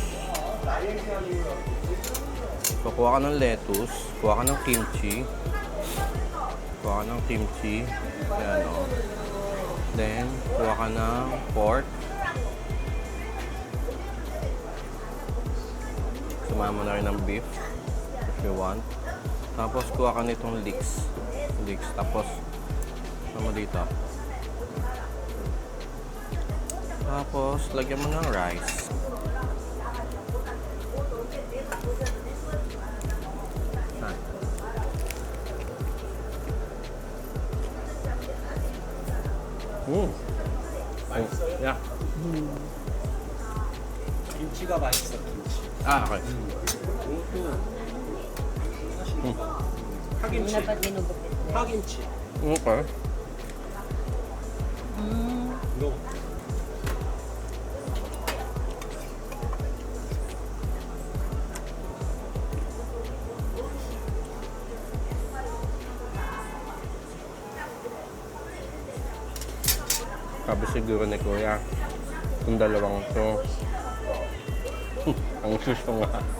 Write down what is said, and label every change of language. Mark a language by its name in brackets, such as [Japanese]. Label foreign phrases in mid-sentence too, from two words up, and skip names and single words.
[Filipino] So, kuha ka ng lettuce, kuha ka ng kimchi. Kuha ka ng kimchi. Ayan o. Then, kuha ka ng pork. Sumama na rin ng beef [English] if you want. [Filipino] Tapos, kuha ka nitong leeks. Leeks. Tapos, sama dito. Tapos, lagyan mo ng rice. Yan. Ay, [English] yeah. [Korean] 김치가 맛있어, 김치. [English] Ah, okay. [Filipino] Yung [Korean] 파김치. [Filipino] dapat ginugupit din. [Korean] 파김치. [English] Okay. [Korean] 이거 [Filipino] Sabi siguro ni Kuya, yung dalawang to, ang gusto nga.